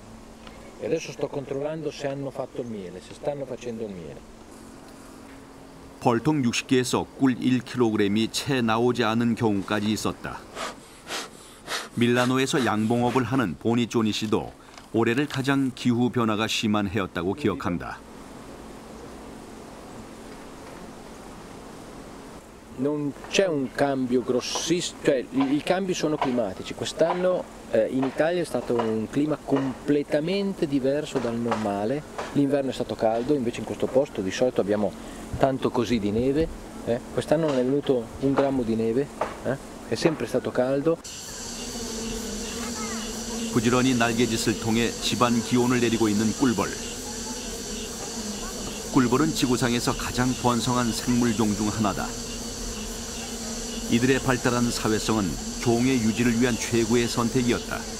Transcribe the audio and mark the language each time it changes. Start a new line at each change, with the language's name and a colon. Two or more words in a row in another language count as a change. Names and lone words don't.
Korean: 벌통 60개에서 꿀 1kg이 채 나오지 않은 경우까지 있었다. 밀라노에서 양봉업을 하는 보니조니 씨도 올해를 가장 기후 변화가 심한 해였다고 기억한다.
Italian: Non c'è un cambio grossissimo, cioè i cambi sono climatici. Quest'anno in Italia è stato un clima completamente diverso dal normale. L'inverno è stato caldo, invece in questo posto di solito abbiamo tanto così di neve. Quest'anno non è venuto un grammo di neve, è sempre stato caldo.
Korean: 부지런히 날개짓을 통해 집안 기온을 내리고 있는 꿀벌. 꿀벌은 지구상에서 가장 번성한 생물종 중 하나다. 이들의 발달한 사회성은 종의 유지를 위한 최고의 선택이었다.